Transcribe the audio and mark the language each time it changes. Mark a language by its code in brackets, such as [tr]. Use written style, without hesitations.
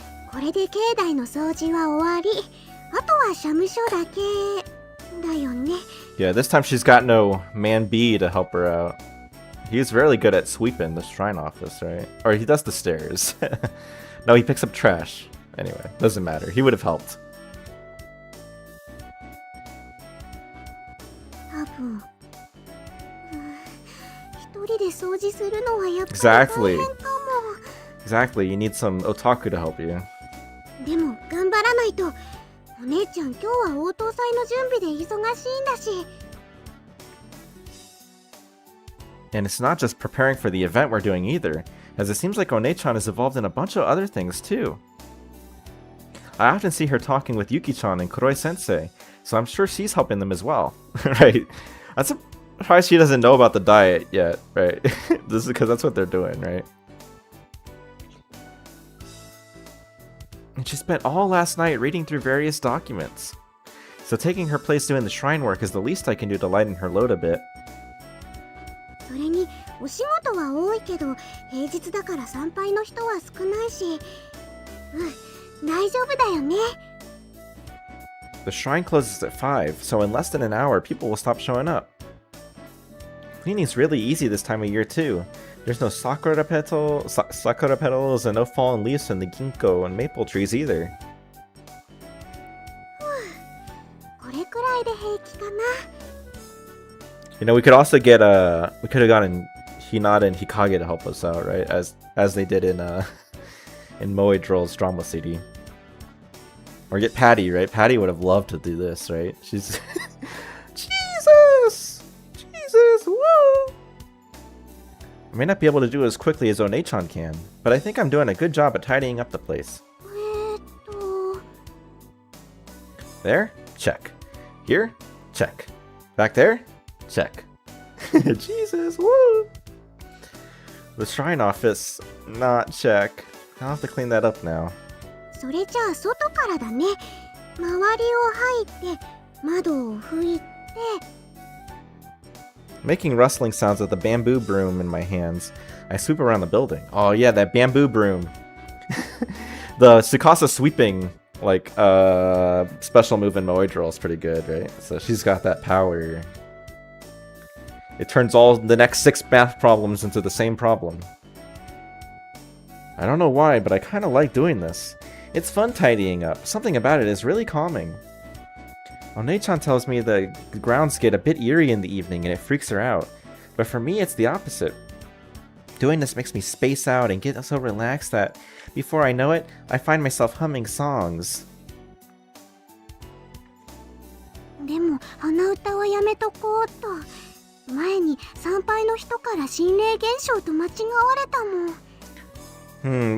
[ja] これで境内の掃除は終わりあとは社務所だけだよね [en] Yeah, this time she's got no man B to help her out. He's really good at sweeping the shrine office, right? Or he does the stairs. No, he picks up trash. Anyway, doesn't matter. He would have helped. [ja] 多分一人で掃除するのはやっぱり [en] Exactly. [ja] 大変か [en] Exactly, you need some otaku to help you. [ja] もでも頑張らないとお姉ちゃん今日は応答祭の準備で忙しいんだし [en] And it's not just preparing for the event we're doing either, as it seems like One-chan is involved in a bunch of other things too. I often see her talking with Yuki-chan and Kuroi-sensei, so I'm sure she's helping them as well. Right? I'm surprised she doesn't know about the diet yet, right? This is because that's what they're doing, right? And she spent all last night reading through various documents. So taking her place doing the shrine work is the least I can do to lighten her load a bit. [ja] それにお仕事は多いけど平日だから参拝の人は少ないし大丈夫だよね [en] The shrine closes at 5, so in less than an hour, people will stop showing up. Cleaning's really easy this time of year too. There's no sakura petals and no fallen leaves from the ginkgo and maple trees either. [ja] これくらいで平気かな [en] You know, we could also get we could have gotten Hinata and Hikage to help us out, right? As they did in Moe Droll's drama CD. Or get Patty, right? Patty would have loved to do this, right? She's Jesus! Woo! I may not be able to do it as quickly as One-chan can, but I think I'm doing a good job at tidying up the place. [ja] と [en] There? Check. Here? Check. Back there? Check. Jesus, woo! The shrine office, not check. I'll have to clean that up now. [ja] それじゃあ外からだね周りを入って窓を拭いて [en] Making rustling sounds with the bamboo broom in my hands, I sweep around the building. Oh yeah, that bamboo broom. The Tsukasa sweeping, like, special move in Moe Droll is pretty good, right? So she's got that power. It turns all the next 6 math problems into the same problem. I don't know why, but I kind of like doing this. It's fun tidying up. Something about it is really calming. One-chan tells me the grounds get a bit eerie in the evening and it freaks her out. But for me, it's the opposite. Doing this makes me space out and get so relaxed that before I know it, I find myself humming songs. [ja] でも鼻歌はやめとこうと。前に参拝の人から心霊現象と間違われたもん。